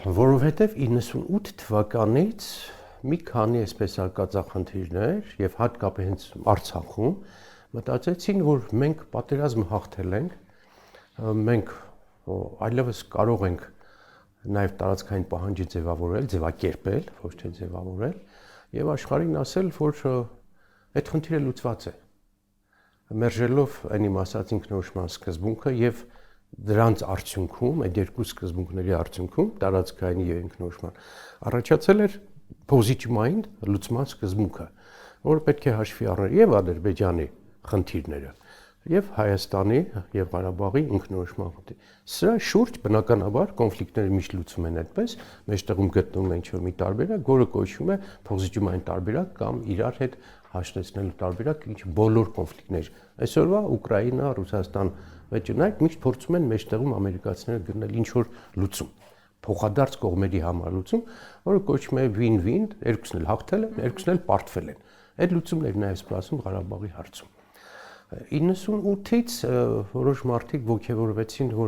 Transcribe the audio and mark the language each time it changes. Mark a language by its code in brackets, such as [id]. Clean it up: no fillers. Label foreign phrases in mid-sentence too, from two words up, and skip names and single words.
[hy] Որովհետև 98 թվականից մի քանի այսպես արկածախնդիրներ եւ հատկապես հենց Արցախում մտածեցին, որ մենք պատերազմը հաղթել ենք, մենք այլևս կարող ենք նաեւ տարածքային պահանջի ձևավորել, ձևակերպել, ոչ թե ձևավորել եւ աշխարհին ասել, որ այդ խնդիրը լուծված է։ Մերժելով այն իմ ասած ինքնորոշման սկզբունքը եւ դրանց արդյունքում, այդ երկու սկզբունքների արդյունքում տարածքային եւ ինքնորոշման առաջացել էր positive-mind լուծման սկզբունքը, որը պետք է հաշվի առներ եւ Ադրբեջանի խնդիրները եւ Հայաստանի եւ Ղարաբաղի ինքնորոշման խնդիրը։ Սրա շուրջ բնականաբար կոնֆլիկտները միշտ լուծում են այդպես, մեջտեղում գտնվում է ինչ-որ մի տարբերակ, որը կոչվում է positive-mind տարբերակ կամ իրար հետ հաշտեցնելու տարբերակ, ինչ բոլոր կոնֆլիկտներ։ Այսօրվա Ուկրաինա, Ռուսաստան վեճնայք միշտ փորձում են մեջտեղում ամերիկացիները գտնել ինչ-որ լուծում, փոխադարձ կողմերի համար լուծում, որը կոչվում է win-win, երկուսն էլ հաղթել են, երկուսն էլ պարտվել են։ Այդ լուծումներն նաև սպասում Ղարաբաղի հարցում։ 98-ից որոշ մարդիկ ողջևորվեցին, որ